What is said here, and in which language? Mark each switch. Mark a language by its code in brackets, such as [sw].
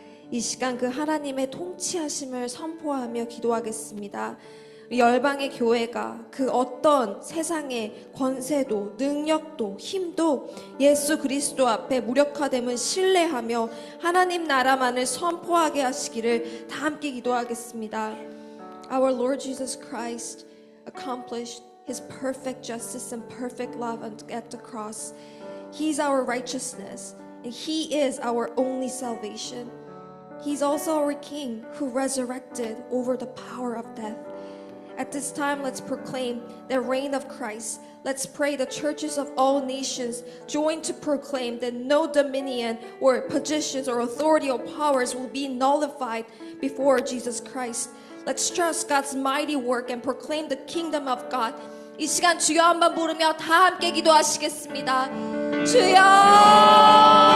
[ko] 이 시간 그 하나님의 통치하심을 선포하며 기도하겠습니다. 열방의 교회가 그 어떤 세상의 권세도 능력도 힘도 예수 그리스도 앞에 무력화됨을 신뢰하며 하나님 나라만을 선포하게 하시기를 다 함께 기도하겠습니다. [en] Our Lord Jesus Christ accomplished His perfect justice and perfect love at the cross. He's our righteousness and He is our only salvation. He's also our King who resurrected over the power of death. At this time, let's proclaim the reign of Christ. Let's pray the churches of all nations join to proclaim that no dominion or positions or authority or powers will be nullified before Jesus Christ. Let's trust God's mighty work and proclaim the kingdom of God. [ko] 이 시간 주여 한번 부르며 다 함께 기도하시겠습니다. 주여!